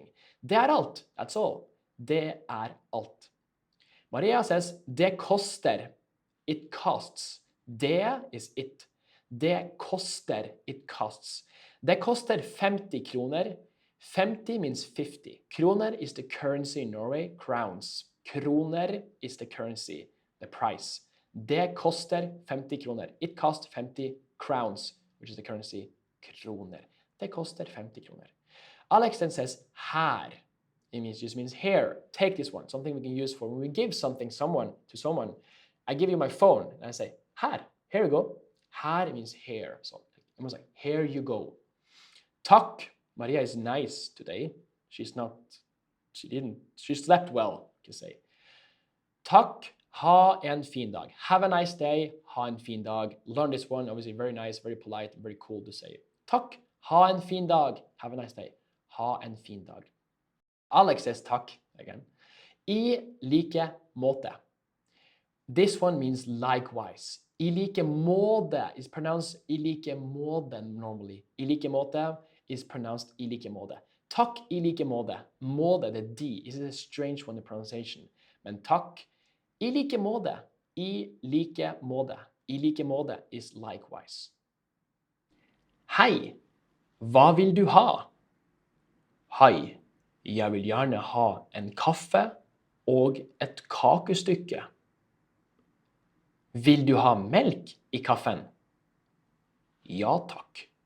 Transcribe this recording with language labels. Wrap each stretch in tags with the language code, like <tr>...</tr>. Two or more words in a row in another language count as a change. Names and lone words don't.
<no>Det er alt,</no> <en>that's all.</en> <no>Det er alt.</no> <en>Maria says,</en> <no>det koster.</no> <en>It costs. Det is it.</en> <no>Det koster,</no> <en>it costs.</en> <no>Det koster 50 kroner. 50 means 50.</no> <en>Kroner is the currency in Norway, crowns. Kroner is the currency, the price.</en> <no>Det koster 50 kroner.</no> <en>It costs 50 crowns, which is the currency, kroner.</en> <no>Det koster 50 kroner.</no> <en>Alex then says, her. It just means here. Take this one, something we can use for when we give something to someone. I give you my phone, and I say, her, here you go. Her means here. So almost like, here you go. Takk. Maria is nice today. She slept well, you can say.</en> <no>Takk. Ha en fin dag.</no> <en>Have a nice day.</en> <no>Ha en fin dag.</no> <en>Learn this one. Obviously very nice, very polite, very cool to say.</en> <no>Takk. Ha en fin dag.</no> <en>Have a nice day.</en> <no>Ha en fin dag.</no> <en>Alex says takk again.</en> <no>I like måte.</no> <en>This one means likewise.</en> <no>I like måte</no> <en>is pronounced</en> <no>I like måte</no> <en>normally.</en> <no>I like måte</no> <en>is pronounced</en> <no>I like måte. Takk I like måte.</no> <en>Måte, the D, is a strange one, the pronunciation.</en> <no>Men takk I like måte. I like måte. I like måte</no> <en>is likewise.</en> <no>Hei, hva vil du ha? Hei, jeg vil gjerne ha en kaffe og et kakestykke. Vil du ha melk I kaffen? Ja, takk.</no>